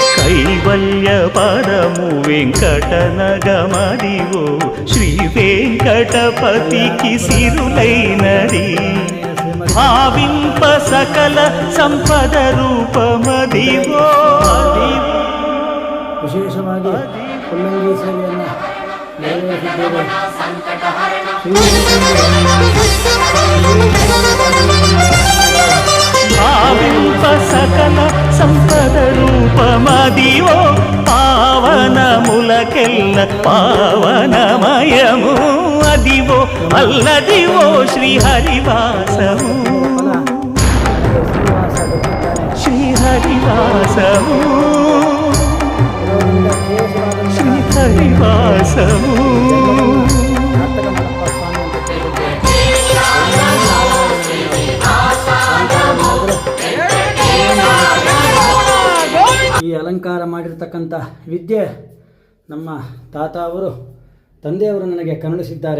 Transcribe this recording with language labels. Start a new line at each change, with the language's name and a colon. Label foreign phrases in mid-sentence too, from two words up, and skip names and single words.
Telugu: కైవల్య పదము వెంకటనగమదివో శ్రీ వెంకటపతికి సిరులైనది భావింప సకల సంపద రూపమదివో
Kannada: ವಿಶೇಷವಾಗಿ ಕೊಲ್ಲಂಗಿ ಸೇವೆಯನ್ನು ನೆರವೇರಿಸಿದ್ದೇವೆ.
Telugu: భావింప సకల సంపద రూపమదివో పావనములకెల్ల పావనమయము అదివో అల్లదివో శ్రీహరివాసము శ్రీహరివాసము శ్రీహరివాసము.
Kannada: ಈ ಅಲಂಕಾರ ಮಾಡಿರ್ತಕ್ಕಂಥ ವಿದ್ಯೆ ನಮ್ಮ ತಾತ ಅವರು ತಂದೆಯವರು ನನಗೆ ಕರುಣಿಸಿದ್ದಾರೆ.